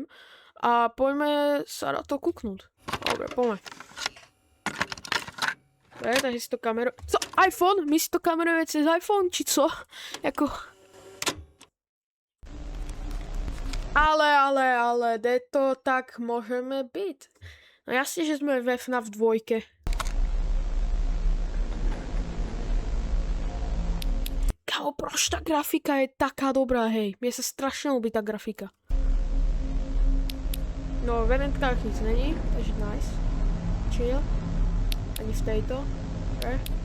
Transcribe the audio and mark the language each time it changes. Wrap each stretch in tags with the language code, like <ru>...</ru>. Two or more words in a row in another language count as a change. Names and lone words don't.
<sk>A poďme sa na to kúknúť. Dobre, poďme. Dobre, takže si to kameru...</sk> <cs>Co? iPhone?</cs> <sk>My si to kamerujeme cez iPhone, či co?</sk> <cs>Jako...</cs> <sk>Ale, kde to tak môžeme byť? No jasne, že sme ve FNAF 2. Kámo, proč ta grafika je taká dobrá, hej?</sk> <cs>Mně se strašně ľúbi ta grafika. No, v eventkách nic není, takže nice.</cs> <sk>Chill. Ani v tejto. Okay.</sk>